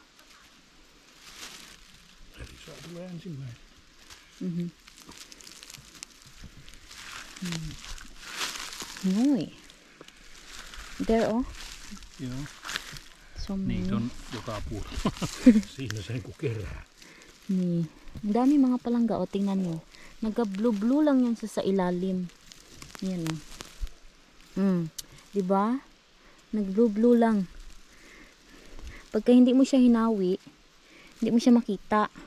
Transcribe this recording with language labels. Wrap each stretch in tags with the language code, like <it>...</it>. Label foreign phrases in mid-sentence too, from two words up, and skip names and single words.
<fi>Noi.</fi> <en>There oh.</en> <fi>Joo.</fi> <en>So many.</en> <fi>Niitä on joka puolella. Siinä se niinku kerää. Ni.</fi> <tl>Ang dami mga palangga o, tingnan nyo. Nagka-blue-blue lang yan sa ilalim. Yan o. Diba? Nag-blue-blue lang. Pagka hindi mo siya hinawi, hindi mo siya makita.</tl>